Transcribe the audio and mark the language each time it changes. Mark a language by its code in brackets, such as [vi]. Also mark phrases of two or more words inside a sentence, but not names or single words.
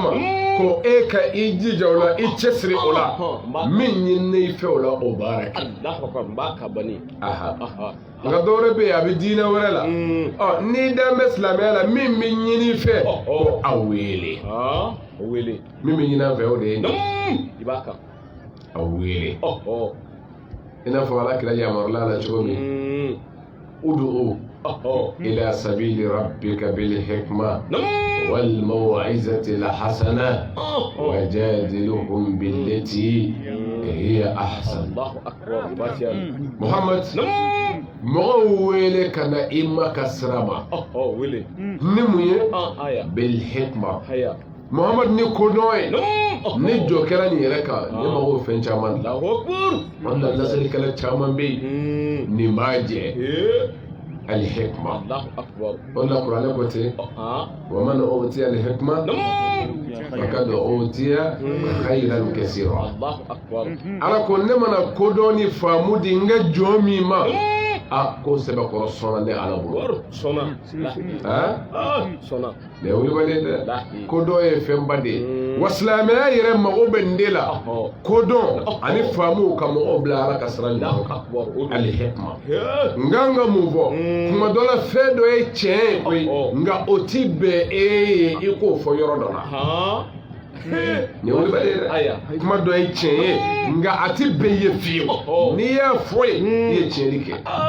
[bm] ma ko e ka i jija o la i cɛsiri o la min ɲinini fɛ o la o baara kɛ nka dɔwɛrɛ bɛ yen a bɛ diinɛ wɛrɛ la n'i dan bɛ silamɛya la min bɛ ɲini fɛ ko a wele min bɛ ɲini an fɛ o de ye a wele i n'a fɔ alakira yamarula la cogo min [ar] ادع إلى سبيل ربك بالحكمة والموعظة الحسنة وجادلهم بالتي هي أحسن. [bm] Muhammad mɔgɔw wele ka na i ma ka sira ma ni mun ye [ar] بالحكمة [bm] Muhammad ni kodɔn ye ni jɔ kɛra nin yɛrɛ kan ne mago fɛn caman la an na lasalikɛla caman bɛ yen nin b'a jɛ al hikma o la kuranɛ ko ten [ar] ومن يؤت الحكمة فقد أوتي خيرا كثيرا [bm] ala ko ne mana kodɔn ni faamu di n ka jɔn min ma ko sɛbɛkɔrɔ sɔnna ne ala bolo sɔnna mais wuli balen dɛ kodɔn ye fɛnba de ye wa silamɛya yɛrɛ mago bɛ nin de la kodɔn ani faamu ka mɔgɔw bila ala ka sira ɲuman kan al hikma n kan ka mun fɔ kuma dɔ la fɛn dɔ ye tiɲɛ ye koyi nka o ti bɛn e ye i k'o fɔ yɔrɔ dɔ la ni wuli balen dɛ kuma dɔ ye tiɲɛ ye nka a ti bɛn ye fiyewu n'i y'a fɔ ye i ye tiɲɛli kɛ